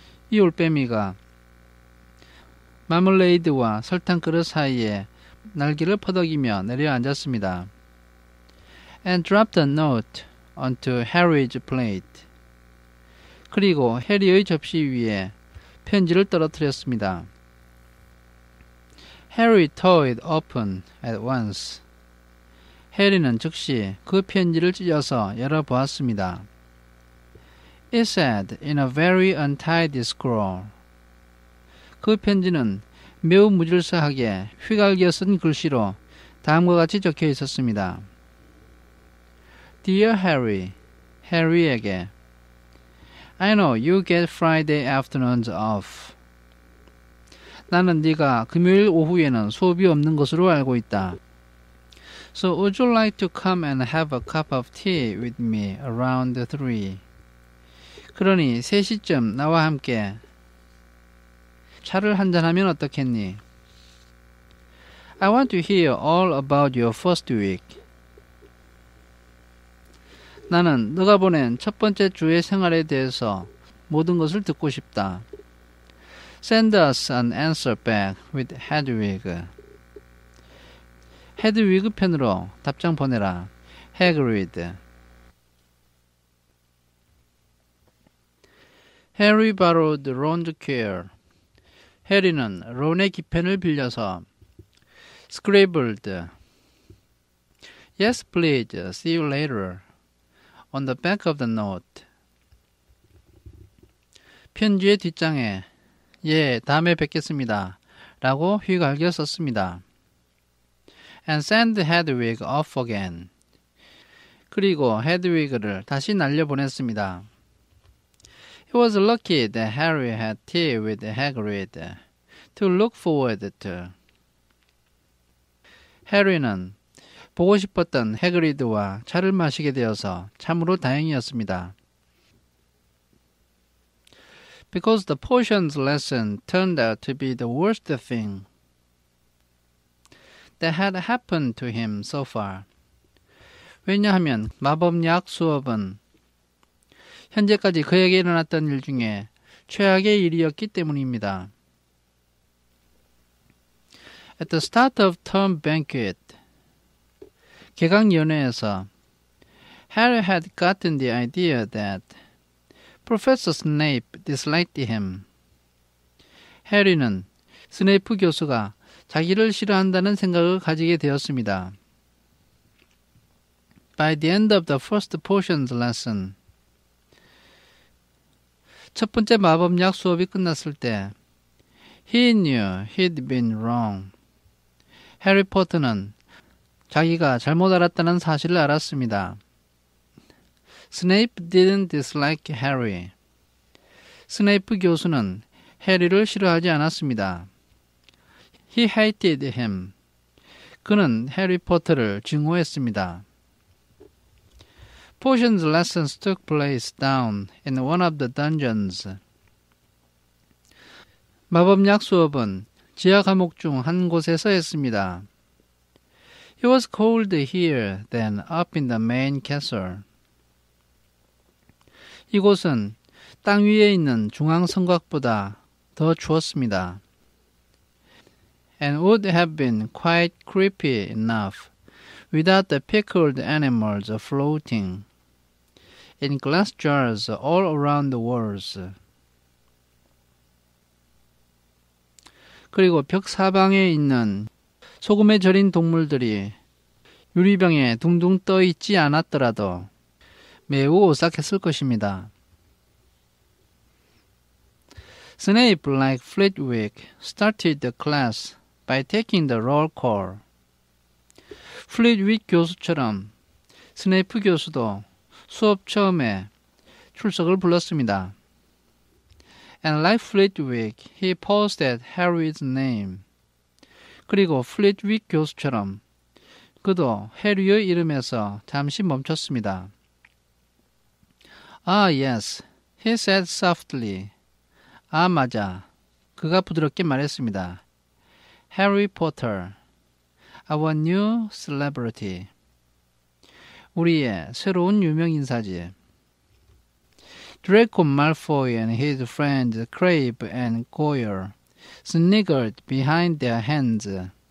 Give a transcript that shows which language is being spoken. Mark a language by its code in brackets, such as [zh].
[ko] 이 올빼미가 마멀레이드와 설탕 그릇 사이에 날개를 퍼덕이며 내려앉았습니다. [en] And dropped a note onto Harry's plate. [ko] 그리고 해리의 접시 위에 편지를 떨어뜨렸습니다. [en] Harry tore it open at once. [ko] 해리는 즉시 그 편지를 찢어서 열어보았습니다. [en] It said in a very untidy scroll. [ko] 그 편지는 매우 무질서하게 휘갈겨 쓴 글씨로 다음과 같이 적혀 있었습니다. [en] Dear Harry, [ko] 해리에게 [en] I know you get Friday afternoons off. [ko] 나는 네가 금요일 오후에는 수업이 없는 것으로 알고 있다. [en] So would you like to come and have a cup of tea with me around 3? [ko] 그러니 3시쯤 나와 함께 차를 한잔하면 어떻겠니? [en] I want to hear all about your first week. [ko] 나는 너가 보낸 첫 번째 주의 생활에 대해서 모든 것을 듣고 싶다. [en] Send us an answer back with Hedwig. [ko] 헤드위그 편으로 답장 보내라. [en] Hagrid. Harry borrowed Ron's quill. [ko] 해리는 론의 기펜을 빌려서 [en] scribbled. Yes, please. See you later. On the back of the note. [ko] 편지의 뒷장에 예, 다음에 뵙겠습니다. 라고 휘갈겨 썼습니다. [en] And send Hedwig off again. [ko] 그리고 헤드위그를 다시 날려보냈습니다. [en] It was lucky that Harry had tea with Hagrid to look forward to. [ko] 해리는 보고 싶었던 해그리드와 차를 마시게 되어서 참으로 다행이었습니다. [en] Because the potions lesson turned out to be the worst thing that had happened to him so far. [ko] 왜냐하면 마법약 수업은 현재까지 그에게 일어났던 일 중에 최악의 일이었기 때문입니다. [en] At the start of term banquet, [ko] 개강 연회에서 [en] Harry had gotten the idea that Professor Snape disliked him. [ko] 해리는 스네이프 교수가 자기를 싫어한다는 생각을 가지게 되었습니다. [en] By the end of the first potions lesson, [ko] 첫 번째 마법약 수업이 끝났을 때 [en] He knew he'd been wrong. [ko] 해리포터는 자기가 잘못 알았다는 사실을 알았습니다. [en] Snape didn't dislike Harry. [ko] 스네이프 교수는 해리를 싫어하지 않았습니다. [en] He hated him. [ko] 그는 해리포터를 증오했습니다. [en] Potions lessons took place down in one of the dungeons. [ko] 마법약 수업은 지하 감옥 중 한 곳에서 했습니다. [en] It was cold here than up in the main castle. [ko] 이곳은 땅 위에 있는 중앙 성곽보다 더 추웠습니다. [en] And would have been quite creepy enough without the pickled animals floating in glass jars all around the walls. [ko] 그리고 벽 사방에 있는 소금에 절인 동물들이 유리병에 둥둥 떠 있지 않았더라도 매우 오싹했을 것입니다. [en] Snape, like Flitwick, started the class by taking the roll call. [ko] 플릿윅 교수처럼 스네이프 교수도 수업 처음에 출석을 불렀습니다. [en] And like Flitwick, he paused at Harry's name. [ko] 그리고 플릿윅 교수처럼 그도 해리의 이름에서 잠시 멈췄습니다. [en] Ah, yes, he said softly. [ko] 아, 맞아. 그가 부드럽게 말했습니다. [en] Harry Potter, our new celebrity. [ko] 우리의 새로운 유명인사지. [en] Draco Malfoy and his friends Crabbe and Goyle sniggered behind their hands.